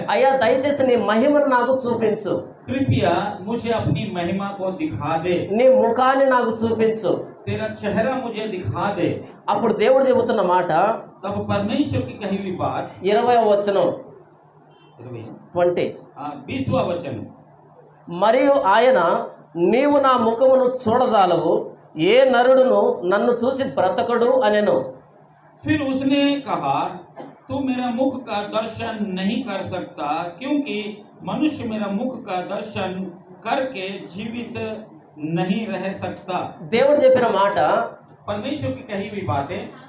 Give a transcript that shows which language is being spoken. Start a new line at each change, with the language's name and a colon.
Telugu: అయ్యా దయచేసి నీ మహిమను నాకు చూపించు,
Hindi: कृपया मुझे अपनी महिमा को दिखा दे,
Telugu: నీ ముఖాన్ని నాకు చూపించు.
Hindi: तेरा चेहरा मुझे दिखा दे।
Telugu: అప్పుడు దేవుడు చెబుతున్న మాట
Hindi: तब परमेश्वर की कही हुई बात
Telugu: 20వ వచనం 20,
Hindi: 20वां वचन।
Telugu: మరియు ఆయన నీవు నా ముఖమును చూడజాలవు, ఏ నరుడును నన్ను చూసి బ్రతకడు అనెను.
Hindi: फिर उसने कहा तू मेरा मुख का दर्शन नहीं कर सकता, क्योंकि मनुष्य मेरा मुख का दर्शन करके जीवित नहीं रह सकता।
Telugu: దేవుడు చెప్పిన మాట,
Hindi: परमेश्वर की कही हुई बातें,